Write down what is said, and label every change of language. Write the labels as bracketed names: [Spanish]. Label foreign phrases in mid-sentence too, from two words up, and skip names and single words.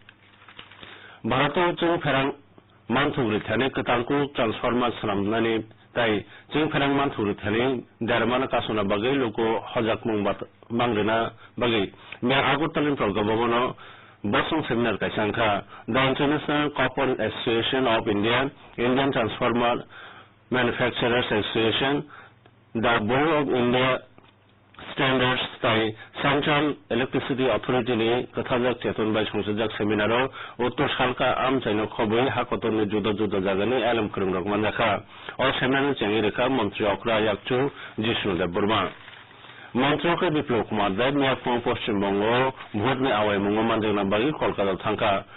[Bodo] भारताव जों फेरां मानथुग्रि थानाय कतालखौ ट्रान्सफर्मार खालामनानै ताई जों फेरां मानथुग्रि थानाय दारमान कासना बागै लोको हजाक मुं बांग्रिना बागै मे आगरतलानिफ्राय गभर्नर बसं सेमिनार कायसांखा द इंटरनेशनल कॉपर एसोसिएशन ऑफ इंडिया इंडियन ट्रांसफॉर्मर मैन्युफैक्चरर्स एसोसिएशन द बोर्ड ऑफ इंडिया स्टैंडर्ड्स ताई सेंट्रल इलेक्ट्रिसिटी अथॉरिटी ने कथाजाक चेतन बाय संसदजाक सेमिनाराव उत्तर सालका आम चाइनो खबै हाकतनि जुदा जुदा जागानि एलम खरंरक मानजाखा अ सेमिनारनि चेंगि रेखा मंत्री अक्रा याकचु जिष्णुदेव बर्मा मंत्री अक्रा विप्लव कुमार दाय मियाफुं पश्चिम बंग भोटनि आवाय मुंगो मानजाना बागै कलकाता थांखा